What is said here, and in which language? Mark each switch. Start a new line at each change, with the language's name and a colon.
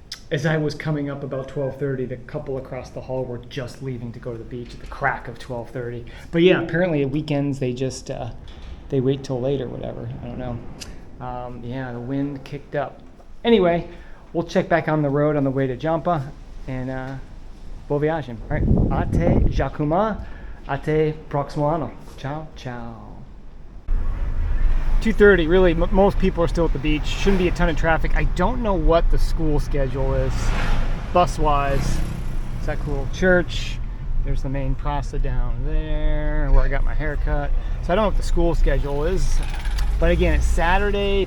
English: As I was coming up about 12:30, the couple across the hall were just leaving to go to the beach at the crack of 12:30. But yeah, apparently at weekends they just they wait till late or whatever. I don't know. Yeah, the wind kicked up. Anyway, we'll check back on the road on the way to Jampa and
Portuguese: boa viagem.
English: All right,
Portuguese: até Jacumã, até próximo ano.
Italian: Ciao, ciao.
English: 2:30, really, most people are still at the beach. Shouldn't be a ton of traffic. I don't know what the school schedule is, bus-wise. Is that cool? Church. There's the main praça down there, where I got my hair cut. So I don't know what the school schedule is. But again, it's Saturday.